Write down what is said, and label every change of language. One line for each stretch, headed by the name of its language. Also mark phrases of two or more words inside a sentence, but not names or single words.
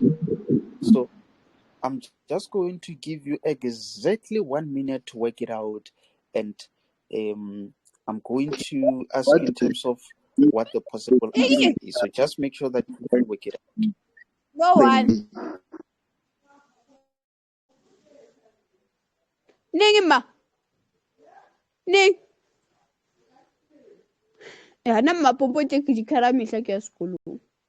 English: So I'm just going to give you exactly 1 minute to work it out, and I'm going to ask you in terms of what the possible answer is. So just make sure that you work it out. Go on. Ning ma. Ning.
Southern Sotho: Ya na mapompo tse ke di khala mehla ke ya sekolong.